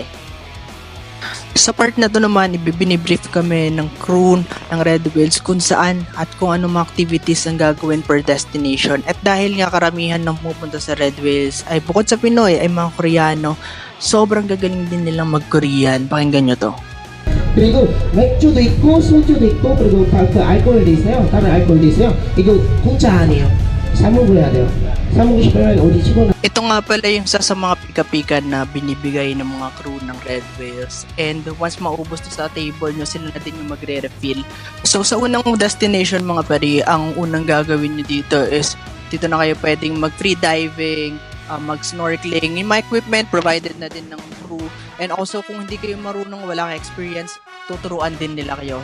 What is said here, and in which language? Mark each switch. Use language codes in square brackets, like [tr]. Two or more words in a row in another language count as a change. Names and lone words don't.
[tl] Sa part na to naman, ibibinibrief kami ng crew ng Red Whales kung saan at kung anong mga activities ang gagawin [en] per destination. [tl] At dahil nga karamihan ng pupunta sa Red Whales ay bukod sa Pinoy ay mga Koreano, sobrang gagaling din nilang mag-Korean. Pakinggan nyo to. [ko] 그리고 맥주도 있고 소주도 있고 그리고 그 알코올도 있어요. 다른 알코올도 있어요. 이거 공짜 아니에요. 사 먹어야 돼요. 사 먹고 싶으면 어디 집어넣어. [tl] Ito nga pala yung isa sa mga pika-pika na binibigay ng mga crew ng Red Whales. [en] And once [tl] maubos to sa table nyo, sila na din yung magre-refill. So sa unang destination mga pari, ang unang gagawin nyo dito is dito na kayo pwedeng mag- [en] free diving, [tl] mag-snorkeling. Yung mga equipment provided na din ng crew. [en] And also [tl] kung hindi kayo marunong, wala kang experience, tuturuan din nila kayo.